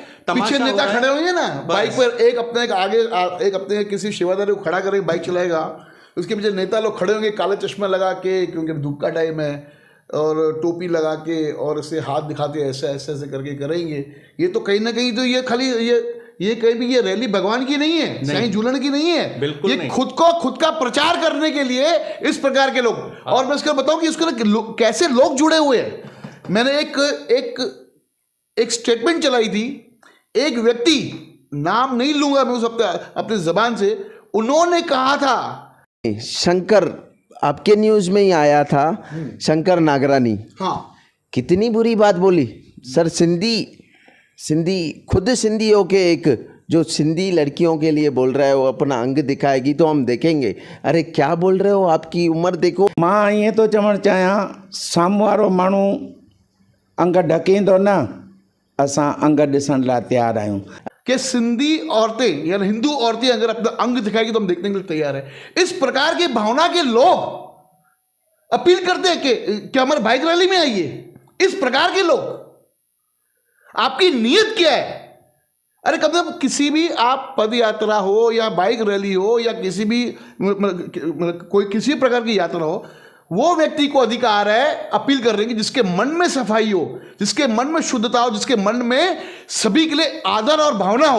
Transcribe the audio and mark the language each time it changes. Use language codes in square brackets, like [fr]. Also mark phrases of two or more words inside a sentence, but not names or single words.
[hi] पीछे नेता खड़े होंगे ना बाइक पर, एक अपने आगे, एक अपने किसी सेवादारी को खड़ा करके बाइक चलाएगा, उसके पीछे नेता लोग खड़े होंगे काले चश्मा लगा के, क्योंकि धूप का टाइम है, और टोपी लगा के और इसे हाथ दिखाते ऐसे ऐसे ऐसे करके करेंगे। ये तो कहीं ना कहीं तो ये खाली ये कहीं भी ये रैली भगवान की नहीं है, साईं झूलण की नहीं है, बिल्कुल ये नहीं। खुद का प्रचार करने के लिए इस प्रकार के लोग, हाँ। और मैं इसको बताऊं कि इसको कैसे लोग जुड़े हुए हैं। मैंने एक स्टेटमेंट चलाई थी, एक व्यक्ति, नाम नहीं लूंगा मैं उस अपने जबान से, उन्होंने कहा था, शंकर आपके न्यूज में ही आया था, शंकर नागरानी, हाँ, कितनी बुरी बात बोली सर। सिंधी खुद सिंधी होके एक जो सिंधी लड़कियों के लिए बोल रहा है वो अपना अंग दिखाएगी तो हम देखेंगे। अरे क्या बोल रहे हो, आपकी उम्र देखो। [sd] मां ईअं थो चवणु चाहियां, साम्हूं वारो माण्हू अंग ढकींदो न, असां अंग ॾिसण लाइ तयारु आहियूं। [hi] कि सिंधी औरतें या हिंदू औरतें अगर अपना अंग दिखाएगी तो हम देखने के लिए तैयार है। इस प्रकार की भावना के लोग अपील करते हैं कि हमारे बाइक रैली में आइए। इस प्रकार के लोग, आपकी नीयत क्या है? अरे कम से कम किसी भी आप पद यात्रा हो या बाइक रैली हो या किसी भी कोई किसी प्रकार की यात्रा हो, वो व्यक्ति को अधिकार है अपील कर रहे हैं कि जिसके मन में सफाई हो, जिसके मन में शुद्धता हो, जिसके मन में सभी के लिए आदर और भावना हो।